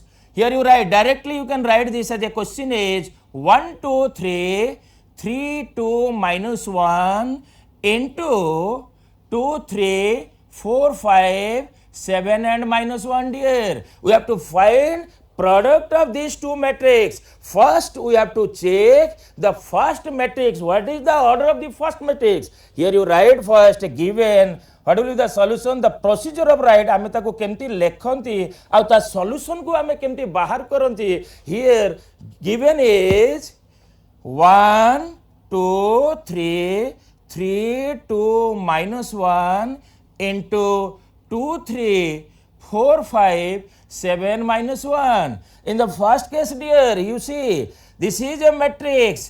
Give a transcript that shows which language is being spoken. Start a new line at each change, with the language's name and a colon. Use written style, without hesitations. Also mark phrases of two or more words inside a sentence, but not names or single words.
English: Here you write directly, you can write this as a question is 1, 2, 3, 3, 2 minus 1 into 2, 3, 4, 5, 7 and minus 1 dear. We have to find product of these two matrix. First we have to check the first matrix. What is the order of the first matrix? Here you write first given. What will be the solution? The procedure of write
Odia: ଆମେ ତାକୁ କେମିତି ଲେଖନ୍ତି ଆଉ ତା solution କୁ ଆମେ କେମିତି ବାହାର କରନ୍ତି.
English: Here given is 1 2 3 3 2 minus 1 into 2 3 4 5 7 minus 1. In the first case dear, you see this is a matrix.